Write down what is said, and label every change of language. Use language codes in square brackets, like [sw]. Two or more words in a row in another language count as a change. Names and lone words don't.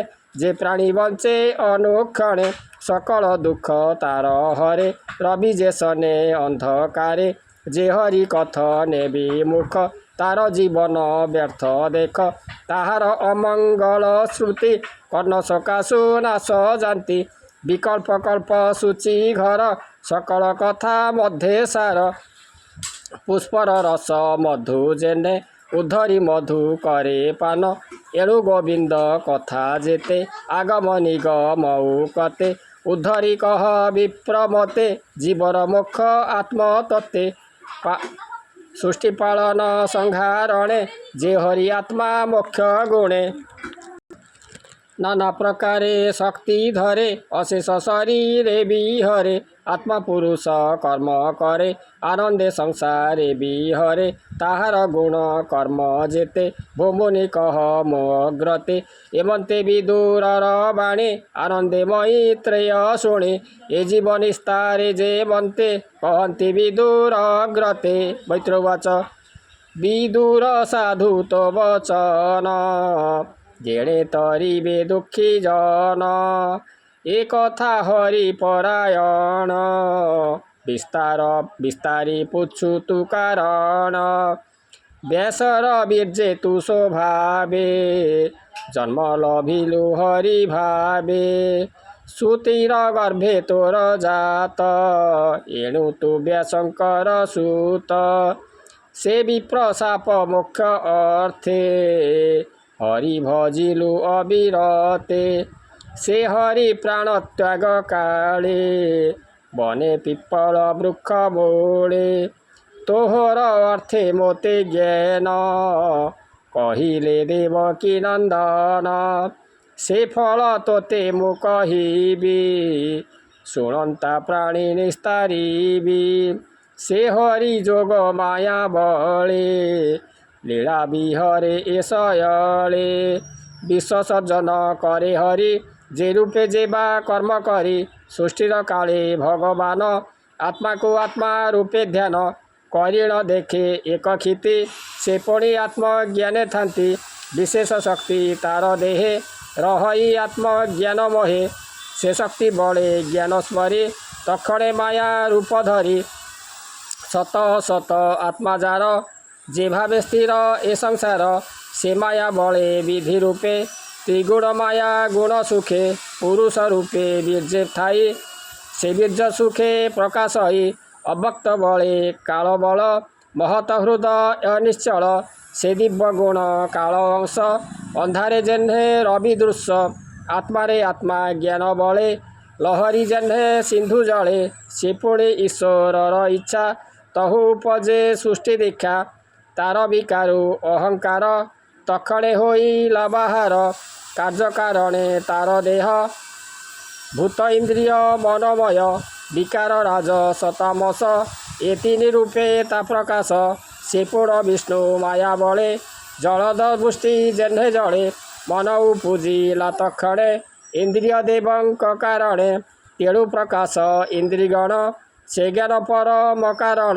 [or] ଯେ ପ୍ରାଣୀ ବଞ୍ଚେ ଅନୁକ୍ଷଣେ ସକଳ ଦୁଃଖ ତାର ହରେ ରବି ଯେ ସନେ ଅନ୍ଧକାରେ ଯେ ହରି କଥନେ ବିମୁଖ ତାର ଜୀବନ ବ୍ୟର୍ଥ ଦେଖ ତାହାର ଅମଙ୍ଗଳ ଶ୍ରୁତି କର୍ଣ୍ଣ ସକାଶୁ ନାଶ ଯାତି ବିକଳ୍ପ କଳ୍ପ ସୂଚି ଘର ସକଳ କଥା ମଧ୍ୟ ସାର ପୁଷ୍ପର ରସ ମଧୁ ଯେନେ ଉଦ୍ଧରି ମଧୁ କରେ ପାନ ଏଣୁ ଗୋବିନ୍ଦ କଥା ଯେତେ ଆଗମ ନିଗମ କତେ ଉଦ୍ଧରି କହ ବିପ୍ରମତେ ଜୀବର ମୋକ୍ଷ ଆତ୍ମ ତତ୍ତ୍ୱେ ସୃଷ୍ଟି ପାଳନ ସଂହାରଣେ ଯେ ହରି ଆତ୍ମା ମୋକ୍ଷ ଗୁଣେ ନାନା ପ୍ରକାରେ ଶକ୍ତି ଧରେ ଅଶେଷ ଶରୀରେ ବିହରେ ଆତ୍ମା ପୁରୁଷ କର୍ମ କରେ ଆନନ୍ଦେ ସଂସାରେ ବିହରେ ତାହାର ଗୁଣ କର୍ମ ଯେତେ ଭୂମୁନି କହ ମୋଗ୍ରତେ ଏବନ୍ତେ ବିଦୁରର ବାଣେ ଆନନ୍ଦେ ମୈତ୍ରେୟ ଶୁଣେ ଏ ଜୀବନ ନିସ୍ତାରେ ଯେ ବନ୍ତେ କହନ୍ତି ବିଦୁର ଅଗ୍ରତେ ମୈତ୍ରୋବାଚ ବିଦୁର ସାଧୁ ତୋ ବଚନ ଯେଣେ ତରିବେ ଦୁଖୀ ଜନ ଏକ କଥା ହରି ପରାୟଣ ବିସ୍ତାର ବିସ୍ତାରି ପୁଛୁ ତୁ କାରଣ ବ୍ୟାସର ବୀର୍ଯ୍ୟେ ତୁ ସ୍ୱଭାବେ ଜନ୍ମ ଲଭିଲୁ ହରି ଭାବେ ସୁତିର ଗର୍ଭେ ତୋର ଜାତ ଏଣୁ ତୁ ବ୍ୟାସଙ୍କର ସୁତ ସେ ବିପ୍ରଶାପ ମୋକ୍ଷ ଅର୍ଥେ ହରି ଭଜିଲୁ ଅବିରତେ ସେ ହରି ପ୍ରାଣ ତ୍ୟାଗ କାଳେ ବନେ ପିପ୍ପଳ ବୃକ୍ଷ ମୂଳେ ତୋହର ଅର୍ଥେ ମୋତେ ଜ୍ଞାନ କହିଲେ ଦେବକୀ ନନ୍ଦନ ସେ ଫଳ ତୋତେ ମୁ କହିବି ଶୁଣନ୍ତା ପ୍ରାଣୀ ନିସ୍ତାରିବି ସେ ହରି ଯୋଗ ମାୟା ବଳେ ଲୀଳା ବିହରେ ଏଶୟଲେ ବିଶ୍ୱସର୍ଜନ କରେ ହରି ଯେ ରୂପେ ଯେବା କର୍ମ କରି ସୃଷ୍ଟିର କାଳେ ଭଗବାନ ଆତ୍ମା କୁ ଆତ୍ମା ରୂପେ ଧ୍ୟାନ କରିଣ ଦେଖେ ଏକ କ୍ଷିତି ସେ ପୁଣି ଆତ୍ମଜ୍ଞାନେ ଥାନ୍ତି ବିଶେଷ ଶକ୍ତି ତାର ଦେହେ ରହି ଆତ୍ମଜ୍ଞାନ ମୋହେ ସେ ଶକ୍ତି ବଡ଼େ ଜ୍ଞାନ ସ୍ମରି ତକ୍ଷଣେ ମାୟା ରୂପ ଧରି ସତ ସତ ଆତ୍ମା ଯାର ଯେ ଭାବେ ସ୍ଥିର ଏ ସଂସାର ସେ ମାୟା ବଳେ ବିଧି ରୂପେ ତ୍ରିଗୁଣ ମାୟା ଗୁଣ ସୁଖେ ପୁରୁଷ ରୂପେ ବୀର୍ଯ୍ୟେ ଥାଇ ସେ ବୀର୍ଯ୍ୟ ସୁଖେ ପ୍ରକାଶ ହି ଅଭକ୍ତ ବଳେ କାଳ ବଳ ମହତ ହୃଦୟ ଅନିଶ୍ଚଳ ସେ ଦିବ୍ୟ ଗୁଣ କାଳ ଅଂଶ ଅନ୍ଧାରେ ଯେହ୍ନେ ରବି ଦୃଶ୍ୟ ଆତ୍ମାରେ ଆତ୍ମା ଜ୍ଞାନ ବଳେ ଲହରୀ ଯେହ୍ନେ ସିନ୍ଧୁ ଜଳେ ସେ ପୁଣେ ଈଶ୍ୱରର ଇଚ୍ଛା ତହୁଁ ଉପଜେ ସୃଷ୍ଟି ଦୀକ୍ଷା ତାର ବିକାରୁ ଅହଙ୍କାର ତକ୍ଷଣେ ହୋଇଲା ବାହାର କାର୍ଯ୍ୟ କାରଣେ ତାର ଦେହ ଭୂତ ଇନ୍ଦ୍ରିୟ ମନମୟ ବିକାର ରାଜ ସତାମସ ଏ ତୀନ ରୂପେ ତା ପ୍ରକାଶ ସେ ପୂର୍ଣ୍ଣ ବିଷ୍ଣୁ ମାୟା ବଳେ ଜଳଦ ଦୃଷ୍ଟି ଯେହ୍ନେ ଜଳେ ମନ ପୂଜିଲା ତକ୍ଷଣେ ଇନ୍ଦ୍ରିୟ ଦେବଙ୍କ କାରଣେ ତେଣୁ ପ୍ରକାଶ ଇନ୍ଦ୍ରିଗଣ ସେ ଜ୍ଞାନ ପରମ କାରଣ